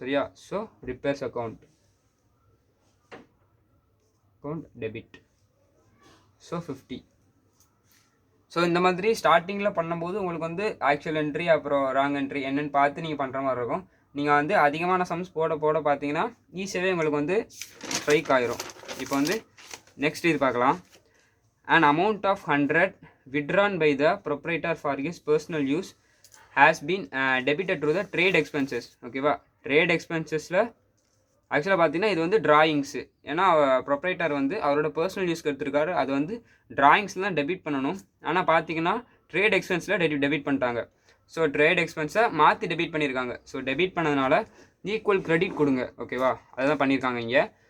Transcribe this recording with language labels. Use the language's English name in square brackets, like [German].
[Tamil] சரியா, so repairs account debit, so 50. So இந்த மாதிரி ஸ்டார்டிங்கில் பண்ணும்போது உங்களுக்கு வந்து ஆக்சுவல் என்ட்ரி அப்புறம் ராங் என்ட்ரி என்னென்னு பார்த்து நீங்கள் பண்ணுற மாதிரி இருக்கும். நீங்கள் வந்து அதிகமான சம்ஸ் போட பார்த்தீங்கன்னா ஈஸியாகவே உங்களுக்கு வந்து ஸ்ட்ரைக் ஆகிரும். இப்போ வந்து நெக்ஸ்ட் இது பார்க்கலாம். [English] an amount of 100 withdrawn by the proprietor for his personal use has been debited to the trade expenses. [Tamil] ஓகேவா, ட்ரேட் எக்ஸ்பென்சஸில் ஆக்சுவலாக பார்த்தீங்கன்னா இது வந்து டிராயிங்ஸு. ஏன்னா ப்ரொப்ரைட்டர் வந்து அவரோட பர்சனல் யூஸ்க்கு எடுத்துருக்காரு, அது வந்து டிராயிங்ஸில் தான் டெபிட் பண்ணணும். ஆனால் பார்த்தீங்கன்னா ட்ரேட் எக்ஸ்பென்ஸில் டெபிட் பண்ணிட்டாங்க. ஸோ ட்ரேட் எக்ஸ்பென்ஸை மாற்றி டெபிட் பண்ணியிருக்காங்க. ஸோ டெபிட் பண்ணதுனால ஈக்குவல் கிரெடிட் கொடுங்க. ஓகேவா, அதுதான் பண்ணியிருக்காங்க இங்கே.